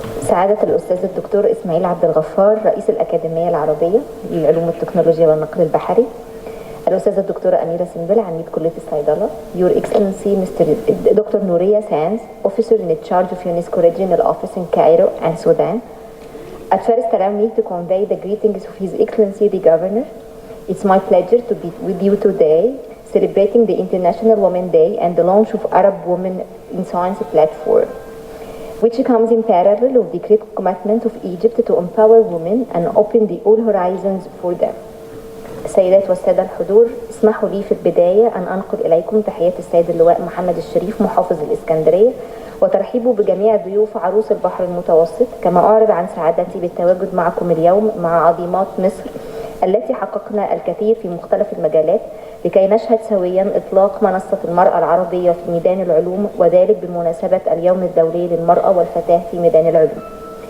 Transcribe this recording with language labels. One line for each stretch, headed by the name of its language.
Arabic: سعادة الأستاذ الدكتور إسماعيل عبد الغفار، رئيس الأكاديمية العربية للعلوم والتكنولوجيا والنقل البحري، الأستاذة الدكتورة اميره سنبل، عميد كلية الصيدلة،
English: Your Excellency Dr. Nouria Sands, Officer in charge of UNESCO Regional Office in Cairo and Sudan. At first, allow me to convey the greetings of His Excellency the Governor. It's my pleasure to be with you today, celebrating the International Women's Day and the launch of Arab Women in Science platform, which comes in parallel of the great commitment of Egypt to empower women and open the all horizons for them.
Arabic: السيدات والسادة الحضور، اسمحوا لي في البداية أن أنقل إليكم تحيات السيد اللواء محمد الشريف محافظ الإسكندرية، وترحيبوا بجميع ضيوف عروس البحر المتوسط، كما أعرب عن سعادتي بالتواجد معكم اليوم مع عظيمات مصر التي حققنا الكثير في مختلف المجالات لكي نشهد سويا إطلاق منصة المرأة العربية في ميدان العلوم، وذلك بمناسبة اليوم الدولي للمرأة والفتاة في ميدان العلوم.